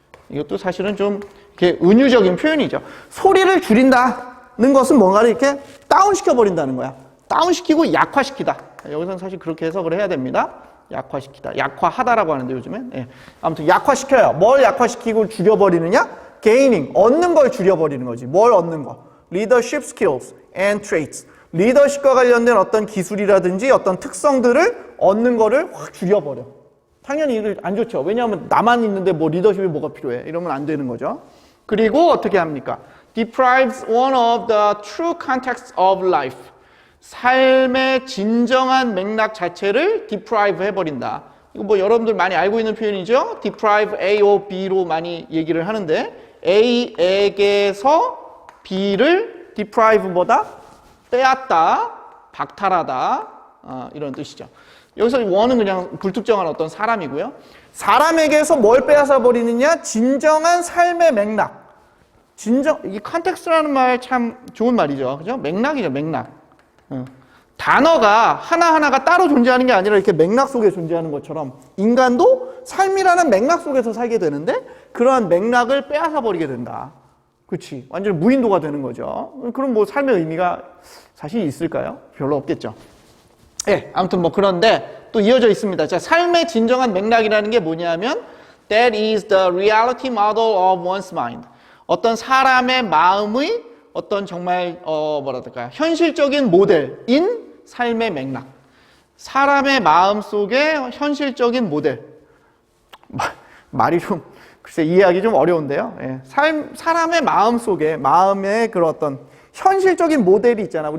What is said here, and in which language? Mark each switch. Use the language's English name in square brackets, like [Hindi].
[Korean] 이것도 사실은 좀 이렇게 은유적인 표현이죠. 소리를 줄인다는 것은 뭔가를 이렇게 다운시켜버린다는 거야. 다운시키고 약화시키다. 여기서는 사실 그렇게 해석을 해야 됩니다. 약화시키다. 약화하다라고 하는데 요즘엔. 아무튼 약화시켜요. 뭘 약화시키고 줄여버리느냐? gaining, 얻는 걸 줄여버리는 거지. 뭘 얻는 거? [English] leadership skills and traits. [Korean] 리더십과 관련된 어떤 기술이라든지 어떤 특성들을 얻는 거를 확 줄여버려. 당연히 이거 안 좋죠. 왜냐하면 나만 있는데 뭐 리더십이 뭐가 필요해. 이러면 안 되는 거죠. 그리고 어떻게 합니까? [English] deprives one of the true context of life. [Korean] 삶의 진정한 맥락 자체를 deprive 해버린다. 이거 뭐 여러분들 많이 알고 있는 표현이죠. deprive A or B로 많이 얘기를 하는데 A에게서 B를 deprive보다 빼앗다, 박탈하다 이런 뜻이죠. 여기서 원은 그냥 불특정한 어떤 사람이고요. 사람에게서 뭘 빼앗아 버리느냐? 진정한 삶의 맥락. 이 컨텍스트라는 말 참 좋은 말이죠. 그죠? 맥락이죠, 맥락. 단어가 하나하나가 따로 존재하는 게 아니라 이렇게 맥락 속에 존재하는 것처럼 인간도 삶이라는 맥락 속에서 살게 되는데 그러한 맥락을 빼앗아 버리게 된다. 그렇지. 완전 무인도가 되는 거죠. 그럼 뭐 삶의 의미가 사실 있을까요? 별로 없겠죠. 아무튼 뭐 그런데 또 이어져 있습니다. 자, 삶의 진정한 맥락이라는 게 뭐냐면 [English] that is the reality model of one's mind. [Korean] 어떤 사람의 마음의 어떤 정말 뭐라 할까 현실적인 모델인 삶의 맥락. 사람의 마음 속의 현실적인 모델. 말이 좀 글쎄 이해하기 좀 어려운데요. 사람의 마음 속에 마음의 그런 어떤 현실적인 모델이 있잖아.